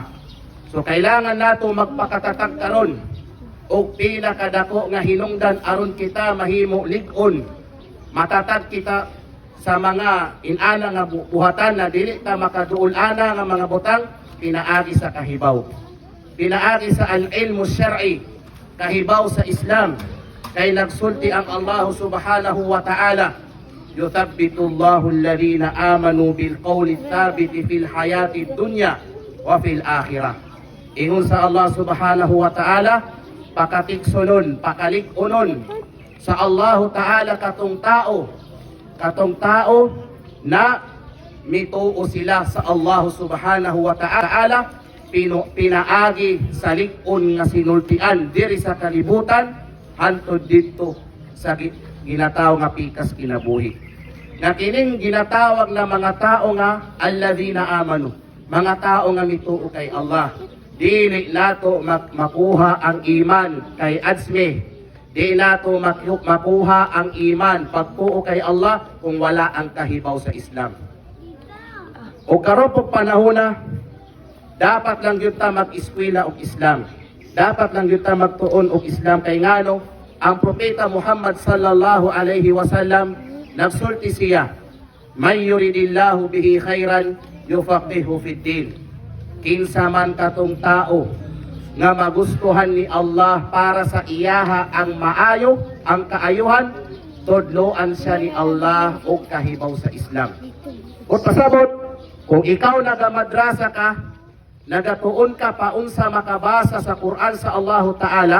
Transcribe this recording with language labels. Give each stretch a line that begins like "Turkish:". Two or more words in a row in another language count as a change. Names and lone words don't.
Cebuano: So kailangan nato magpakatatag karon o pila kadako nga hinungdan aron kita mahimo lig-on, matatag kita sa mga inana nga buhatan na dili ta makaduol ana nga mga butang, pinaagi sa kahibaw, pinaagi sa
Arabic: العلم الشرعي,
Cebuano: kahibaw sa Islam. Kay nagsulti ang Allah
Arabic: سبحانه وتعالى يثبت الله الذين آمنوا بالقول الثابت في الحياة الدنيا وفي الآخرة.
Cebuano: Ingon sa Allah
Arabic: سبحانه وتعالى,
Cebuano: pakatigsunon, pakalig-unon sa Allah Ta'ala katong tao na mituo sila sa Allah
Arabic: سبحانه وتعالى,
Cebuano: pinaagi sa lig-on nga sinultian diri sa kalibutan hantod dito sa ginatawag nga pikas kinabuhi. Na kining ginatawag na mga tao nga
Arabic: الذين آمنوا,
Cebuano: mga tao nga mituo kay Allah. Dili nato makuha ang iman kay Adsme, di nato makuha ang iman pagtuo kay Allah kung wala ang kahibaw sa Islam. O karon pag panahona, dapat lang yun ta mag-eskwela og Islam. Dapat lang yun ta magtuon og Islam kay ngano ang propeta Muhammad
Arabic: صلى الله عليه وسلم
Cebuano: nagsulti siya,
Arabic: "من يرد الله به خيرا يفقهه في الدين."
Cebuano: Kinsa man katong tao nga magustuhan ni Allah para sa iyaha ang maayo, ang kaayuhan, tudloan siya ni Allah og kahibaw sa Islam. O pasabot, kung ikaw nagamadrasa ka, nagatuon ka paunsa makabasa sa Quran sa Allah Ta'ala,